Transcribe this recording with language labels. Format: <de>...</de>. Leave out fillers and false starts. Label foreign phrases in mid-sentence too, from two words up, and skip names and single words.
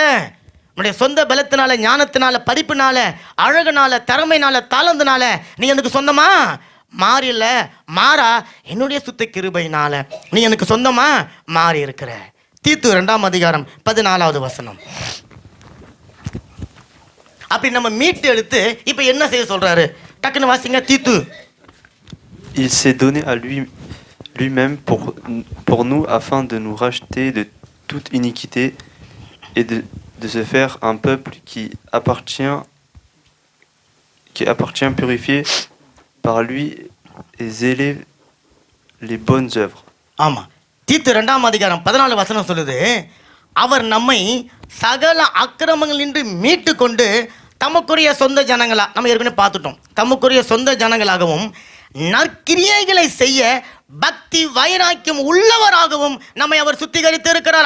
<ta>உன்னுடைய சொந்த பலத்தினால, ஞானத்தினால, படிப்பினால, அழகுனால, திறமைனால, தாளந்தினால நீ எனக்கு சொந்தமா மாறில. மாறா என்னுடைய சுத்த கிருபையினால நீ எனக்கு சொந்தமா மாறி இருக்கிற. தீத்து 2ஆம் அதிகாரம் 14வது வசனம். அப்படி நம்ம மீட்டு எடுத்து இப்போ என்ன செய்ய சொல்றாரு? டக்குன்னு வாசிங்க. தீத்து.</ta> <fr>Il s'est donné à lui-même pour nous afin de nous racheter de toute iniquité et de se faire un peuple qui appartient purifié par lui et zéler les bonnes œuvres.</fr> <ta>ஆமா. தீத்து 2ஆம் அதிகாரம் 14 வசனம் சொல்லுது, அவர் நம்மை சகல அக்கிரமங்களின்றி மீட்டு கொண்டு தமக்குரிய சொந்த ஜனங்களா, நம்ம ஏற்கனவே பார்த்துட்டோம், தமக்குரிய சொந்த ஜனங்களாகவும் நற்கிரியைகளை செய்ய பக்தி வைராக்கியம் உள்ளவராகவும் நம்மை அவர் சுத்திகரித்து இருக்கிறார்.</ta>